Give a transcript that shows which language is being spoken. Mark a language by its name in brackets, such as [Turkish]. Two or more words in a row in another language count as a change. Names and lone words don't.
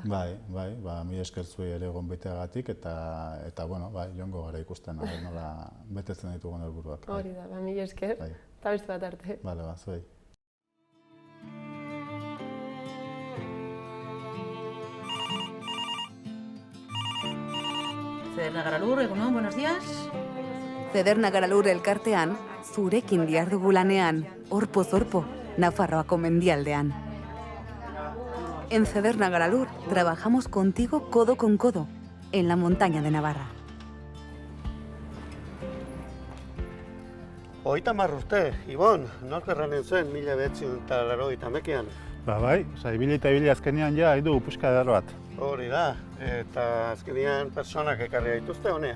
[Basque] Mila esker zuei ere gonbiteagatik, eta joango gara ikusten, nola betetzen ditugun helburuak. Hori da, mila esker, eta beste bat arte. Zuei. Cederna Garalur, egunon, [Spanish] buenos días. [Basque] Cederna Garalur elkartean, zurekin dihardugu lanean, orpoz-orpo, Nafarroako mendialdean. [Spanish] En Cederna Garalur trabajamos contigo codo con codo, en la montaña de Navarra. [Basque] 30 urte, Ibon, nork erranen zuen 1980ean? Ibili azkenean ja, haidu puska edar bat. Hori da, eta azkenean personak ekarri dituzte honea.